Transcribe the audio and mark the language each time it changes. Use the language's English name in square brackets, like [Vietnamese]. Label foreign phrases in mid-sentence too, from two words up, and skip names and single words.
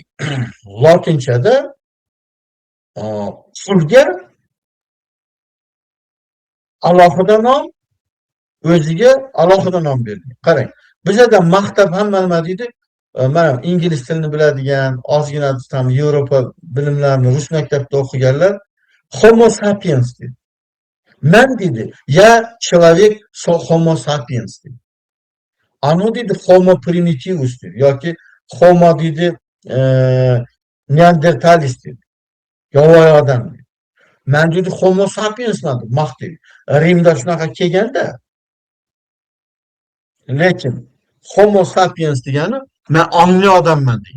[Uzbek] Lotinchada qulga alohida nom, o'ziga alohida nom berilgan. Qarang. Bizada maktab hamma nima deydi? Mana ingliz tilini biladigan, ozgina tam Yevropa bilimlarini Rus maktabida o'qiganlar Homo sapiens deydi. Men dedi, [Russian] я человек [Uzbek] Homo sapiens dedi. Ano dedi Homo primitivus dedi. Yoki Homo dedi Neandertalis dedi. Yovvoyi odam dedi. Men dedi Homo sapiensman deb maqtaydi. Rimda shunaqa kelganda, lekin Homo sapiens degani men ongli odamman degan.